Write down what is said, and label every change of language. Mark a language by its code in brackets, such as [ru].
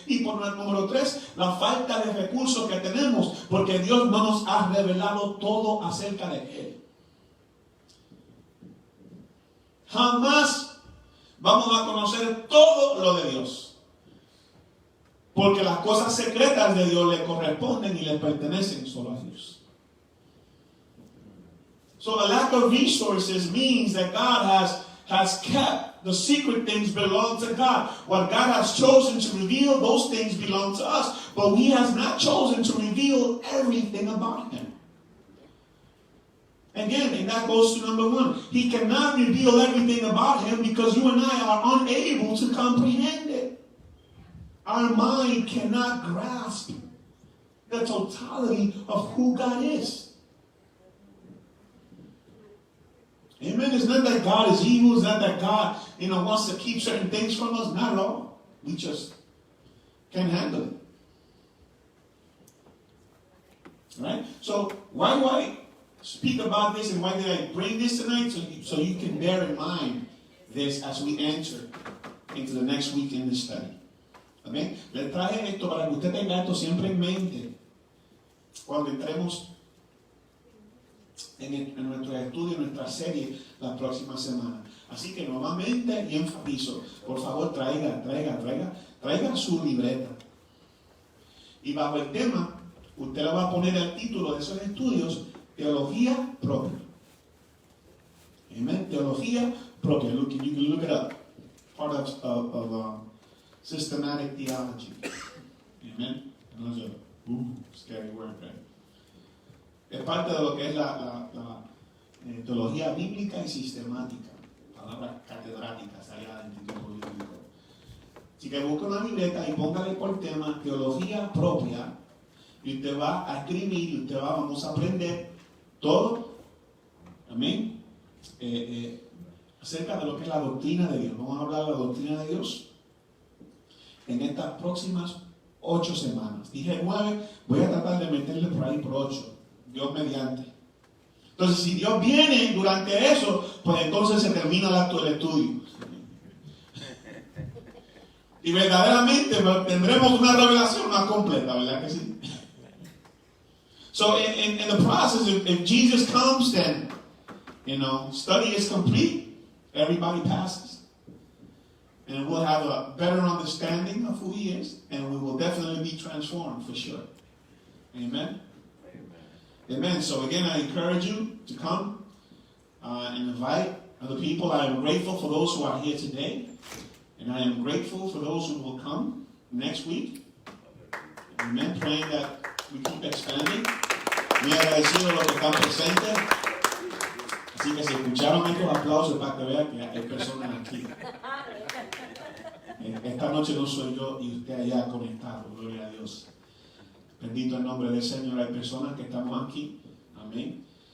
[es] Y por número 3, la falta de recursos que tenemos, porque Dios no nos ha revelado todo acerca de Él. Jamás vamos a conocer todo lo de Dios. Porque las cosas secretas de Dios le corresponden y le pertenecen solo a Dios. [en] So a lack of resources means that God has kept the secret things belong to God. What God has chosen to reveal, those things belong to us. But He has not chosen to reveal everything about Him. Again, and that goes to number 1. He cannot reveal everything about Him because you and I are unable to comprehend it. Our mind cannot grasp the totality of who God is. Amen. It's not that God is evil. It's not that God, wants to keep certain things from us. Not at all. We just can't handle it. Right? So why do I speak about this, and why did I bring this tonight? So you can bear in mind this as we enter into the next week in this study. [es] Amén. Le traje esto para que usted tenga esto siempre en mente cuando entremos en nuestro estudio, en nuestra serie la próxima semana. Así que nuevamente y enfatizo, por favor traiga su libreta. Y bajo el tema, usted le va a poner el título de esos estudios, Teología Propia. [en] Amén. Teología Propia. You can look it up. Part of systematic theology. Amen. [es] No es [en] scary word, right? [es] Es parte de lo que es la teología bíblica y sistemática. Palabras catedráticas allá en el título bíblico. Así que busque una libreta y póngale por tema teología propia. Y usted va a escribir y vamos a aprender todo. Amén. Acerca de lo que es la doctrina de Dios. Vamos a hablar de la doctrina de Dios en estas próximas 8 semanas. Dije 9, voy a tratar de meterle por ahí por 8, Dios mediante. Entonces, si Dios viene durante eso, pues entonces se termina el acto del estudio. Y verdaderamente pues, tendremos una revelación más completa, ¿verdad que sí? [en] So in the process, if Jesus comes, then, study is complete. Everybody passes. And we'll have a better understanding of who he is. And we will definitely be transformed for sure. Amen? Amen. So again, I encourage you to come and invite other people. I am grateful for those who are here today. And I am grateful for those who will come next week. Amen. Praying that we keep expanding. [es] Muy agradecido a los que están presentes. Así que si escucharon estos aplausos para que vean que hay personas aquí. Esta noche no soy yo y usted allá conectado. Gloria a Dios. Bendito el nombre del Señor. Hay personas que estamos aquí. Amén.